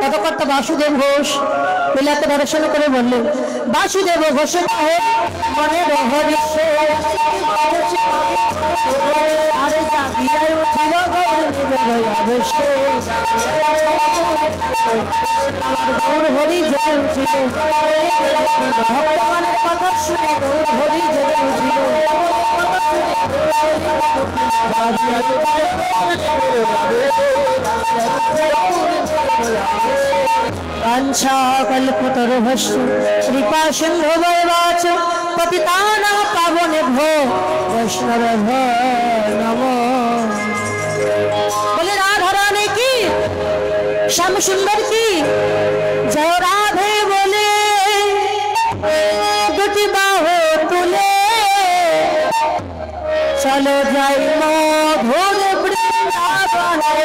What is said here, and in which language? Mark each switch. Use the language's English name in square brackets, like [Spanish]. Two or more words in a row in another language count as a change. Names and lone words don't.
[Bangla] পদকর্তা বাসুদেব ঘোষ লীলাকে দর্শন করে বললেন, বাসুদেব ঘোষ মনে রহস্য আরে জাগিয়ায় উঠিল আমার গৌর হরি জেগে উঠিল, ভগবানের কথা শুনে গৌর হরি জেগে উঠিল। [Sanskrit] कल्पतरुभ्यश्च कृपा सिन्धुवैवाच पतितानां पावनेभ्यो वैष्णवेभ्यो नमो। [Hindi] बोले राधा रानी की, श्याम सुंदर की जय। [Bangla] রাধে বলে দুটি বাহু তুলে চলো যাই মধুর বৃন্দাবন।